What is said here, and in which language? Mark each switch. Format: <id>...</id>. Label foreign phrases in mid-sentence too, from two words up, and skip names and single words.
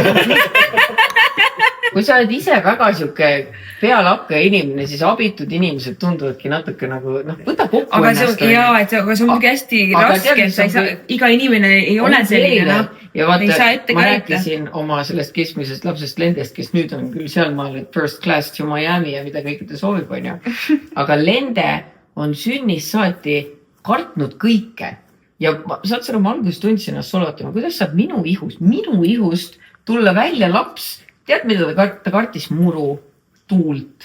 <et>kui sa oled ise väga siuke pealakka inimene, siis abitud inimesed tunduvadki natuke nagu, võta kokku ennast. Aga see on muidugi hästi raske, iga inimene ei ole selline. Ja vaata, ma rääkisin oma sellest keskmisest lapsest Lendest, kes nüüd on küll sealmaal, et</et> <en>first class to Miami</en> <et>ja mida kõike ta soovib, on ju. Aga Lende on sünnist saati kartnud kõike. Ja saad sa ma alguses tundsin ennast solvatama, kuidas saab minu ihust tulla välja laps. Tead, mida ta kartis muru, tuult.</et>